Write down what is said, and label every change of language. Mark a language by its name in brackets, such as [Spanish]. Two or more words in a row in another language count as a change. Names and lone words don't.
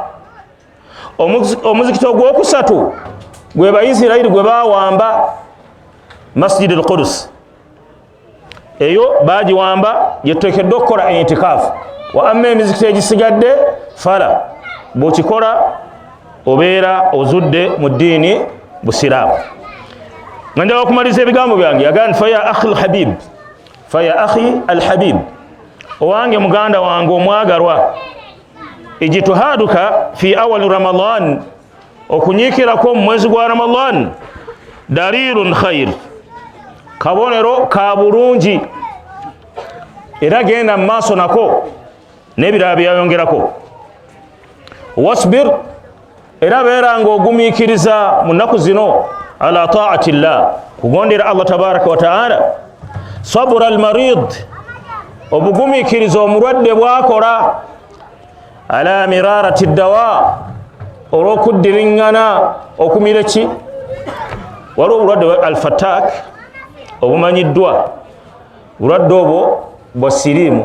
[Ganda] Omuzikiti ogwokusatu gwe Bayisirayiri gwe bawamba Masjid al-Qudus, eyo bagiwamba yetekedde okukola itikafu. [Arabic] وأما [Ganda] emizikiti egisigadde fala, bw'okikola obeera ozudde mu ddiini Busiraamu. Nga njagala okumaliza ebigambo byange, yagamba nti [Arabic] فيا أخي الحبيب, فيا أخي الحبيب, [Ganda] owange muganda wange omwagalwa, [Arabic] اجتهادك في أوائل رمضان, [Ganda] okunyiikirako mu mwezi gwa Ramadan, [Arabic] دليل خير, [Ganda] kabonero ka bulungi, era genda mu maaso nako n'ebirala byayongerako. Wasbir, era beera ng'ogumiikiriza mu nnaku zino [Arabic] على طاعة الله, [Ganda] kugondera Allah [Arabic] تبارك وتعالى. صبر المريض, [Ganda] obugumiikiriza omulwadde bwakola, [Arabic] على مرارة الدواء, [Ganda] olw'okuddiriŋŋana okumira ki? Waliwo obulwadde al-fatak obumanyiddwa, obulwadde obwo bwa siriimu.